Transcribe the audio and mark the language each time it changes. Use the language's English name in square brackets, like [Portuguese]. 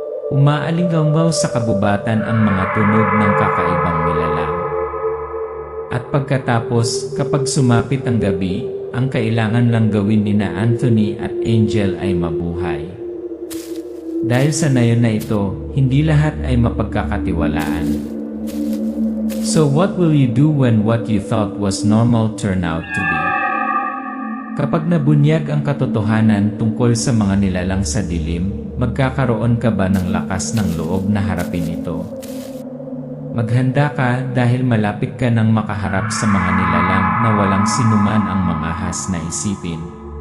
[Filipino] Umaalingaw sa kabubatan ang mga tunog ng kakaibang nilalang. At pagkatapos, kapag sumapit ang gabi, ang kailangan lang gawin nina Anthony at Angel ay mabuhay. Dahil sa nayon na ito, hindi lahat ay mapagkakatiwalaan. [English] So what will you do when what you thought was normal turn out to be? [Filipino] Kapag nabunyag ang katotohanan tungkol sa mga nilalang sa dilim, magkakaroon ka ba ng lakas ng loob na harapin ito? Maghanda ka dahil malapit ka nang makaharap sa mga nilalang na walang sinuman ang mangahas na isipin.